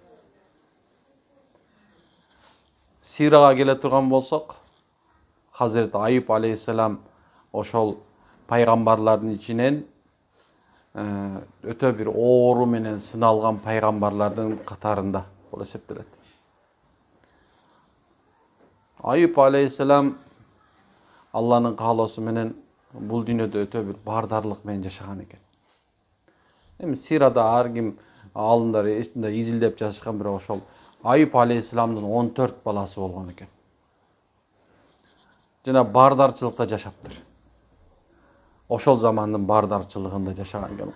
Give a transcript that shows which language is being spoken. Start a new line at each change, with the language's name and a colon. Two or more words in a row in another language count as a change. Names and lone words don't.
Kyrgyz: Сирага келе турган болсок, Азрети Аюб алейхиссалам ошол пайгамбарлардан ичинен өтө бир оору менен сыналган пайгамбарлардын катарында бол эсептелет. Аюб алейхиссалам Аллахтын каалоосу менен бул дүйнөдө өтө бир бардарлык менен жашаган экен. Эми Сирада ар ким алымдар эсинде изилдеп жазышкан, бирок ошол Айып алейхисаламдын 14 баласы болгон экен. Жана бардарчылыкта жашаптыр. Ошол замандын бардарчылыгында жашаган экен.